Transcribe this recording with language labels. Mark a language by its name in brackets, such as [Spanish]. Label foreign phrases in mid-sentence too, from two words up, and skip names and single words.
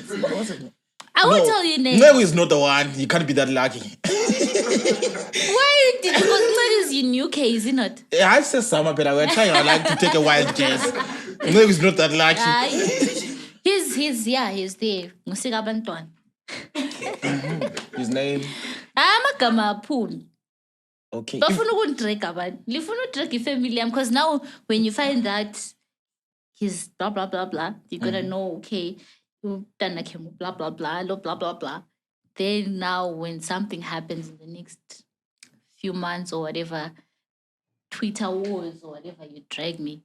[English] What's it? I won't tell you names. No, he's not the one. You can't be that lucky. Why did you? Because Mchoney is in UK, is he not? Yeah, I said summer, but we're trying to take a wild guess. No, he's not that lucky. He's there. [North Ndebele] Ngusika abantwana. [English] His name? [North Ndebele] Amagama aphuma. [English] Okay. [Xhosa] Bafuna ukundidrag abantu. [North Ndebele] Lifuna udrag ifamily yami [English] because now when you find that he's blah blah blah blah, you're gonna know, okay, blah blah blah, blah blah blah. Then now when something happens in the next few months or whatever, Twitter wars or whatever, you drag me.